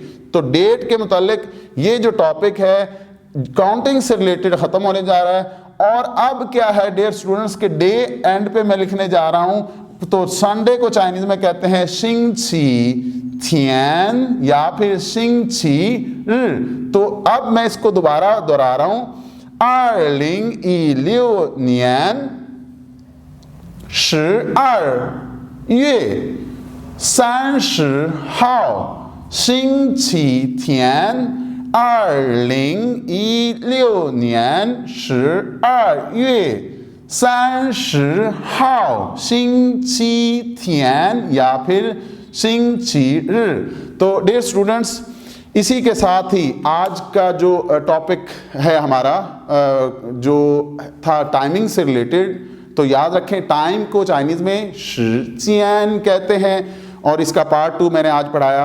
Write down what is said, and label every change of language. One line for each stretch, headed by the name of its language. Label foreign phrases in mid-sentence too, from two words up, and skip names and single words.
Urdu: تو ڈیٹ کے متعلق یہ جو ٹاپک ہے کاؤنٹنگ سے ریلیٹڈ ختم ہونے جا رہا ہے. اور اب کیا ہے
English: dear students
Urdu: کہ
English: day end
Urdu: پہ میں لکھنے جا رہا ہوں. تو سنڈے کو چائنیز میں کہتے ہیں شنگ چھی تھیان یا پھر شنگ چھی. تو اب میں اس کو دوبارہ دہرا رہا ہوں,
Chinese: 2016 年12月30号星期天，2016年12月30号星期天
Urdu: یا پھر 星期日. تو
English: dear students,
Urdu: اسی کے ساتھ ہی آج کا جو ٹاپک ہے ہمارا جو تھا ٹائمنگ سے ریلیٹڈ، تو یاد رکھیں ٹائم کو چائنیز میں شجیان کہتے ہیں، اور اس کا پارٹ 2 میں نے آج پڑھایا.